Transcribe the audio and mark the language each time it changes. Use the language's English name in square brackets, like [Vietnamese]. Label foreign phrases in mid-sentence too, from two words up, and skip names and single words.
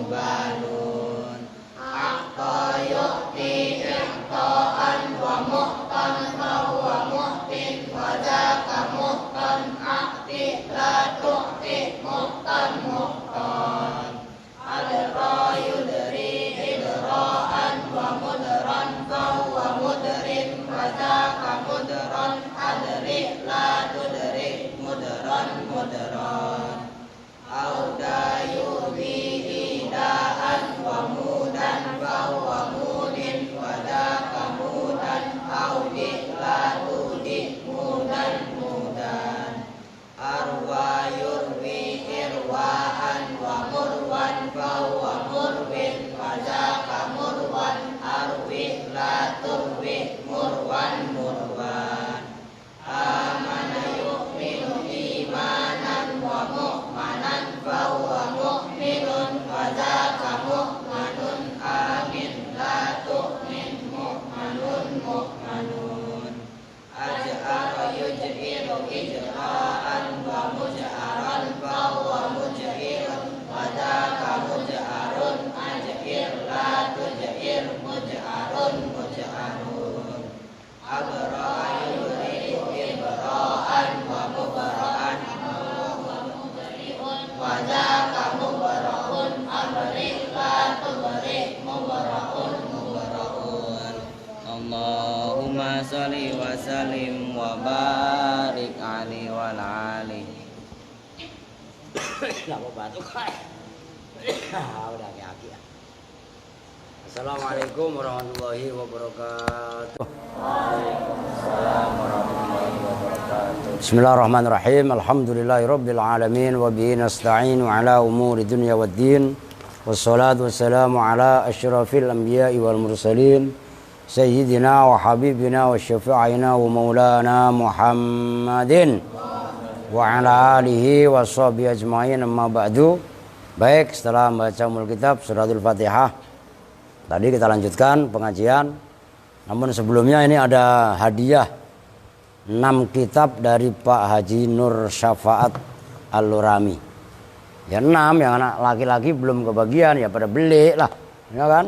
[Arabic] مبان أعطى يعطي إعطاء ومعطى فهو معط وذاك معطى أعط لا تعط معطى معطى أدرى يدري إدراء ومدرى فهو مدر وذاك مدرى أدر لا تدر مدرى مدرى أودى يودي إيداء ومودى فهو مود وذاك مودى أود لا تود مودى مودى أروى يروي إرواء ومروى فهو مرو وذاك مروى أرو لا ترو مروى مروى آمن يؤمن إيمانا ومؤمنا فهو مؤمن وذاك مؤمن آمن لا تؤمن مؤمن مؤمن أجأر يجئر إجئارا ومجأرا فهو مجئر وذاك مجأر أجئر لا تجئر مجأر مجأر أبرأ يريد إبراء ومبرأ وذاك مبرأ أبرئ لا تبرئ مبرأ مبرأ اللهم صل وسلم وبارك عليه وآله. [Indonesian] Enggak mau batuk. Udah kaki ya. [Arabic] السلام عليكم ورحمة الله وبركاته. وعليكم السلام ورحمة الله وبركاته. بسم الله الرحمن الرحيم الحمد لله رب العالمين وبه نستعين على أمور الدنيا والدين. والصلاة والسلام على أشرف الأنبياء والمرسلين سيدنا وحبيبنا وشفيعنا ومولانا محمد وعلى آله وصحبه أجمعين أما بعد. [Indonesian] Baik, setelah membaca [Arabic] أم الكتاب [Indonesian] suratul Fatihah, tadi kita lanjutkan pengajian. Namun sebelumnya ini ada hadiah 6 kitab dari Pak Haji Nur Syafaat Al-Lurami. Ya 6, yang anak laki-laki belum kebagian ya pada beli lah, ya kan?